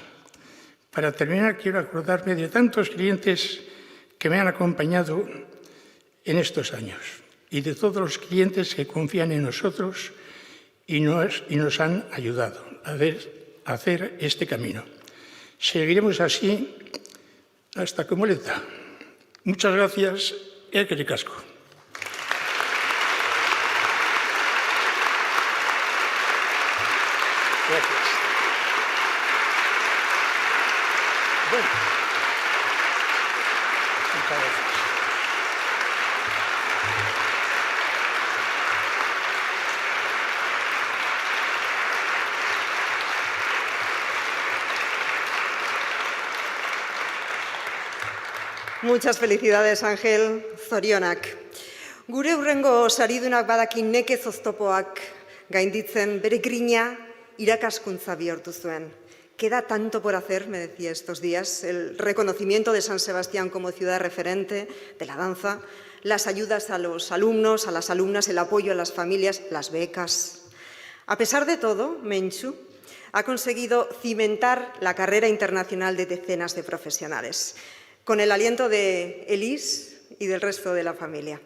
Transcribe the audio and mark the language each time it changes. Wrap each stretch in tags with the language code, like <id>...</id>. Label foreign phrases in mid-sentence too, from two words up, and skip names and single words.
<es>Para terminar, quiero acordarme de tantos clientes que me han acompañado en estos años y de todos los clientes que confían en nosotros y nos han ayudado a hacer este camino. Seguiremos así hasta que moleta. Muchas gracias,</es> <eu>eskerrik asko.</eu> <es>Gracias. Bueno. Muchas gracias. Muchas felicidades, Ángel,</es> <eu>zorionak. Gure hurrengo saridunak badaki nekez oztopoak gainditzen bere grina irakaskuntza bihurtu zuen.</eu> <es>Queda tanto por hacer, me decía estos días, el reconocimiento de San Sebastián como ciudad referente de la danza, las ayudas a los alumnos, a las alumnas, el apoyo a las familias, las becas. A pesar de todo, Mentxu ha conseguido cimentar la carrera internacional de decenas de profesionales, con el aliento de Elis y del resto de la familia.</es>